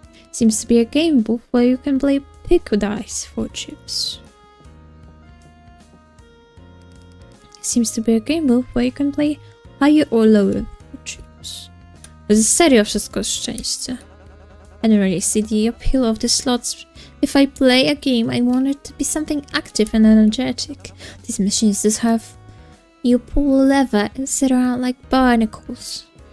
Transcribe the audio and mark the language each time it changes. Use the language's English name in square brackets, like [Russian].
[English] Seems to be a game booth where you can play pick dice for chips. Seems to be a game booth where you can play higher or lower for chips. [Polish] To jest serio wszystko szczęście. [English] I don't really see the appeal of the slots. If I play a game, I want it to be something active and energetic. These machines just have you pull a lever and sit around like barnacles.